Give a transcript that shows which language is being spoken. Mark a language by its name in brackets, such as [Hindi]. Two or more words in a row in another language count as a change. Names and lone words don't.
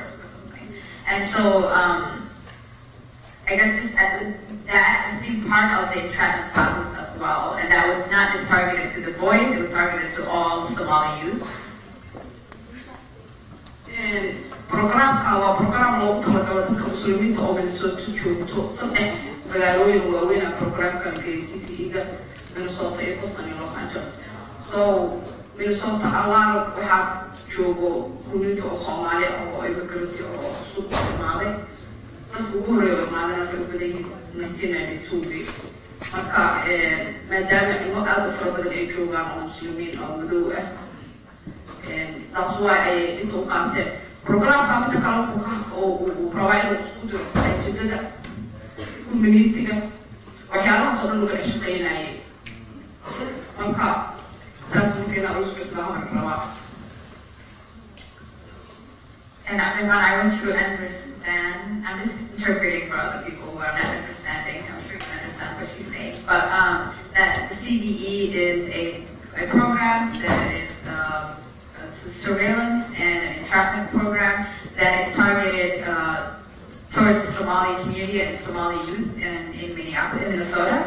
[English] And so, I guess that has been part of the entrapment process as well. And that was not just targeted to the boys, it was targeted to all Somali youth. [Somali] And program loogu talagalay dadka muslimiinta oo Minnesota joogto saddex magaalooyin waaweyn ah programkan CVE-ga Minnesota iyo Boston iyo Los Angeles. So Minnesota allaah waxaa joogo community oo Soomaali ah oo immigrant oo cusub imaaday dadka ugu horeeya imaadana waxay u badan yihiin 1992 marka maadaama ilmo aad u fara badan ay joogaan oo muslimiin oo madow ah [English] that's why [Somali] ay inta u qaateen programka midka kale uu rabaa inuu isku diro ujeedada community-ga waxyaalahaas oo dhan laga shaqeynayay marka saas markeena u socodnaa rabaa. [English] And everyone, I want you to understand, I'm just interpreting for other people who are not understanding, I'm sure you can understand what she's saying, but that the CBE is a program that is a surveillance and an entrapment program that is targeted towards the Somali community and Somali youth in Minneapolis, in Minnesota.